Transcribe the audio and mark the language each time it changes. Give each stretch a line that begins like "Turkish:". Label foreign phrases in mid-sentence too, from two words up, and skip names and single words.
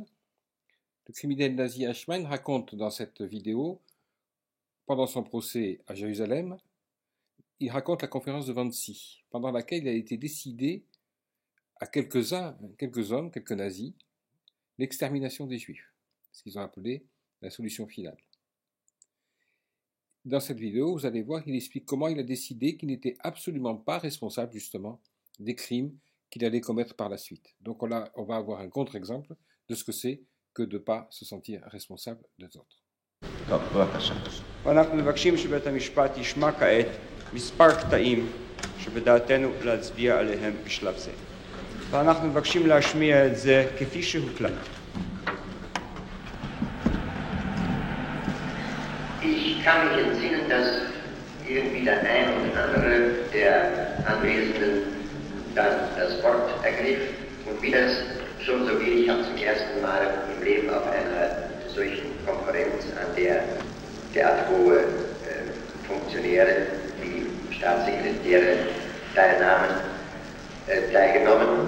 French: Le criminel nazi Eichmann raconte dans cette vidéo, pendant son procès à Jérusalem, il raconte la conférence de Wannsee, pendant laquelle il a été décidé à quelques hommes, quelques nazis, l'extermination des Juifs, ce qu'ils ont appelé la solution finale. Dans cette vidéo, vous allez voir qu'il explique comment il a décidé qu'il n'était absolument pas responsable, justement, des crimes qu'il allait commettre par la suite. Donc on va avoir un contre-exemple de ce que c'est que de ne pas se sentir responsable des autres.
Hebrew: ואנחנו מבקשים שבית המשפט ישמע כעת מספר קטעים שבדעתנו להצביע עליהם בשלב זה. ואנחנו מבקשים להשמיע את זה כפי שהוקלט.
German: Ich kann mich entsinnen, dass irgendwie der ein oder andere der Anwesenden dann das Wort ergriff und wie das schon so geht, ich habe zum ersten Mal im Leben auf einer solchen Konferenz, an der derart hohe Funktionäre wie Staatssekretäre teilgenommen.